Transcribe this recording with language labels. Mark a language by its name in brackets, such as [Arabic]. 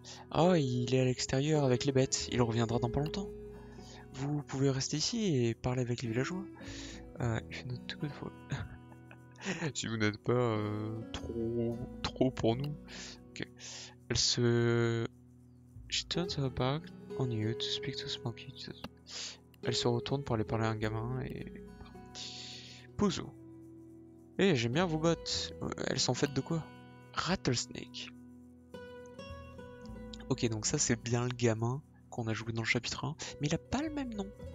[French] Ah, il est à l'extérieur avec les bêtes, il reviendra dans pas longtemps. Vous pouvez rester ici et parler avec les villageois. [English] If not too good for... [French] si vous n'êtes pas trop pour nous. Ok. Elle se... [English] She turns her back on you to speak to Smokey. [French] Elle se retourne pour aller parler à un gamin et... Puzo. Eh, j'aime bien vos bottes. Elles sont faites de quoi? Rattlesnake. Ok, donc ça c'est bien le gamin qu'on a joué dans le chapitre 1, mais il a pas le même nom.